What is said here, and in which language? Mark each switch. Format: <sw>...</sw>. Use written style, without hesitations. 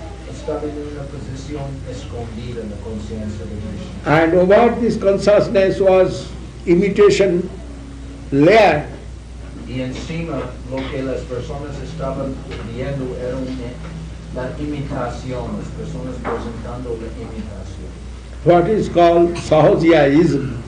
<es>Estaba en una posición escondida en la conciencia de Krishna.</es> <en>And over this consciousness was imitation layer.</en> <es>Y encima lo que las personas estaban viendo era la imitación, las personas presentando la imitación.</es> <en>What is called Sahajiaism.</en>